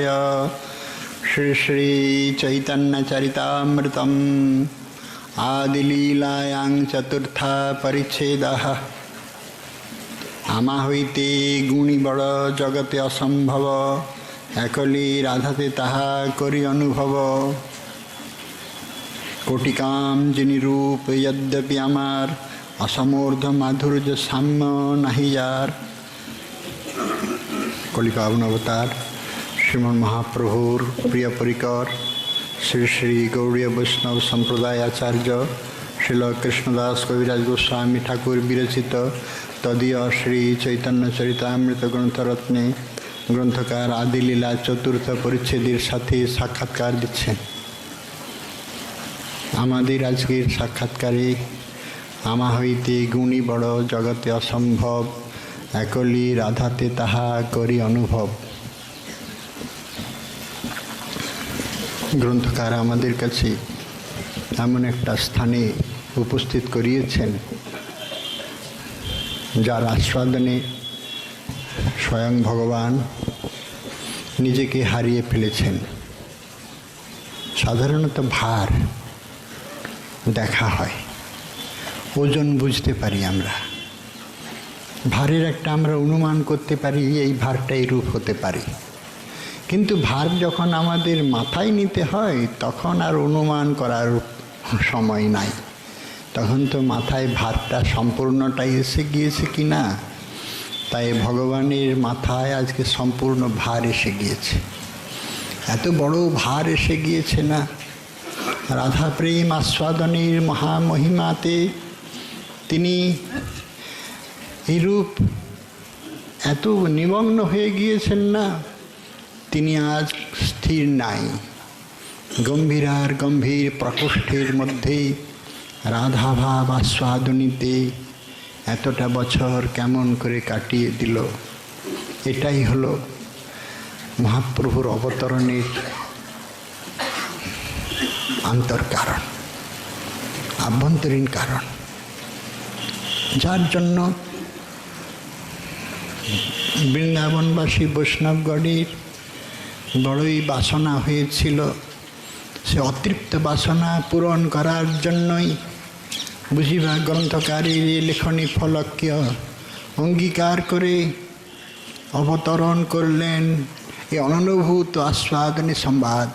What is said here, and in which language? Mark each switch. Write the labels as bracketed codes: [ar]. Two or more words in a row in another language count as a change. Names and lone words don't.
[sa] श्री श्री चैतन्य चरितामृतम् आदिलीलायां चतुर्था परिच्छेदः। [bn] আমা হইতে গুণী বড় জগতে অসম্ভব একলি রাধাতে তাহা করি অনুভব। কোটিকাম জিনি রূপ যদ্যপি আমার অসমূর্ধ মাধুর্য সাম্য নহি যার। কলিকাবন অবতার শ্রীমন মহাপ্রভুর প্রিয় পরিকর শ্রী শ্রী গৌড়ীয় বৈষ্ণব সম্প্রদায় আচার্য শ্রীল কৃষ্ণদাস কবিরাজ গোস্বামী ঠাকুর বিরচিত তদীয় শ্রী চৈতন্য চরিতামৃত গ্রন্থরত্নে গ্রন্থকার আদিলীলা চতুর্থ পরিচ্ছেদের সাথে সাক্ষাৎকার দিচ্ছেন। আমাদের আজকের সাক্ষাৎকারে আমা হইতে গুণী বড় জগতে অসম্ভব একলি রাধাতে তাহা করি অনুভব। গ্রন্থকার আমাদের কাছে এমন একটা স্থানে উপস্থিত করিয়েছেন যার আস্বাদনে স্বয়ং ভগবান নিজেকে হারিয়ে ফেলেছেন। সাধারণত ভার দেখা হয় ওজন বুঝতে পারি আমরা ভারের একটা আমরা অনুমান করতে পারি এই ভারটা এরূপ হতে পারে কিন্তু ভার যখন আমাদের মাথায় নিতে হয় তখন আর অনুমান করার সময় নাই। তখন তো মাথায় ভারটা সম্পূর্ণটাই এসে গিয়েছে কিনা তাই ভগবানের মাথায় আজকে সম্পূর্ণ ভার এসে গিয়েছে। এত বড় ভার এসে গিয়েছে না রাধা প্রেম আস্বাদনের মহামহিমাতে তিনি রূপ এত নিমগ্ন হয়ে গিয়েছেন না তিনি আজ স্থির নাই। গম্ভীরার গম্ভীর প্রকোষ্ঠের মধ্য রাধা ভাব আস্বাদনীতে এতটা বছর কেমন করে কাটিয়ে দিল। এটাই হলো মহাপ্রভুর অবতরণের আন্তর কারণ আভ্যন্তরীণ কারণ যার জন্য বৃন্দাবনবাসী বৈষ্ণবগণের বড়ই বাসনা হয়েছিল। সে অতৃপ্ত বাসনা পূরণ করার জন্যই বুঝিবা গ্রন্থকারীর লেখনী ফলক্য অঙ্গীকার করে অবতরণ করলেন এই অননুভূত আস্বাদনী সংবাদ।